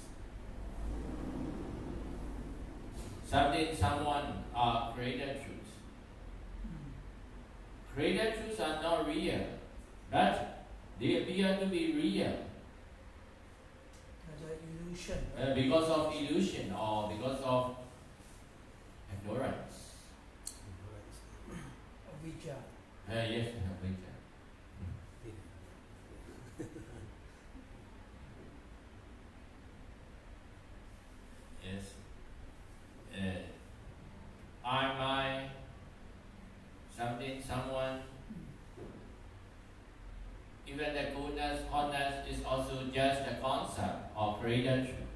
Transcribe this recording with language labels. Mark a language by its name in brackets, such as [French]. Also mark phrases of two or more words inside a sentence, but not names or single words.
[English] Something, someone are creator truths. Creator truths are not real, but they appear to be real. As an illusion. Because of illusion or because of ignorance. Avijja. Yes, avijja. Yes. I, my, something, someone. Even the goodness, honest is also just a concept of creator truth.